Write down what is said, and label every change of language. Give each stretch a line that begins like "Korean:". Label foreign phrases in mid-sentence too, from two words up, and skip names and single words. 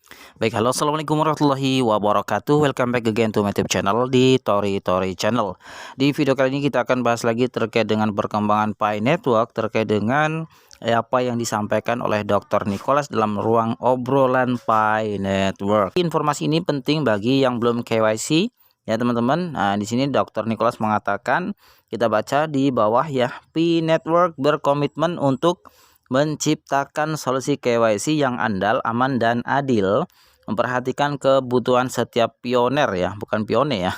Indonesian: Baik, halo,
Arabic: السلام عليكم ورحمة الله وبركاته.
English: Welcome back again to my YouTube channel di Tori Channel.
Indonesian: Di video kali ini kita akan bahas lagi terkait dengan perkembangan Pi Network, terkait dengan apa yang disampaikan oleh Dr. Nicholas dalam ruang obrolan Pi Network. Informasi ini penting bagi yang belum KYC ya teman-teman. Nah, di sini Dr. Nicholas mengatakan, kita baca di bawah ya, Pi Network berkomitmen untuk menciptakan solusi KYC yang andal, aman, dan adil, memperhatikan kebutuhan setiap pioner ya, bukan pione ya.